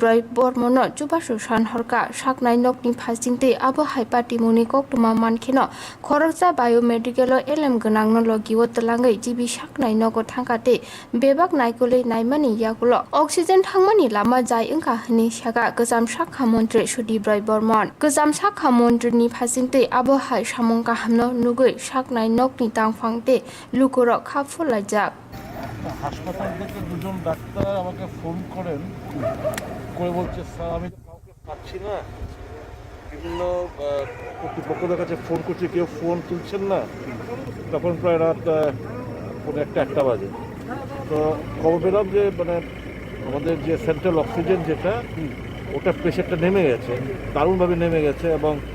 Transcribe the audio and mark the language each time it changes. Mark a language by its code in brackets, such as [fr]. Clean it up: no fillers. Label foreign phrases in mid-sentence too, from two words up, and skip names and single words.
[trp] बर्मन जुबासु सानहरका साकनाय नगनि फासिंते आबो हाइपाति मुनि कक्टुमा मानखेनो खरकजा बायोमेडिकेल एलएम गोनां न लगिओ तलाङै जिबि साकनाय नगो थांगाते बेबाक नायकुलै नायमानि याकुलो अक्सिजेन थांमानि लामा जाय ओंखा हनि सागा गोजाम साखा मन्त्रि सुदीप बर्मन गोजाम साखा मन्त्रिनि फासिंते आबो हाय सामंका हामनो नुगै साकनाय नगनि तांफांते लुकुरो खाफुलाइजाक [bn] হাসপাতাল থেকে দুজন ডাক্তার আমাকে ফোন করেন করে বলছে স্যার আমি তো কাউকে পাচ্ছি না বিভিন্ন কর্তৃপক্ষদের কাছে ফোন করছি কেউ ফোন তুলছেন না তখন প্রায় রাত পৌনে একটা বাজে তো খবর পেলাম যে মানে আমাদের যে [en] central oxygen [bn] যেটা ওটা প্রেশারটা নেমে গেছে দারুণভাবে নেমে গেছে এবং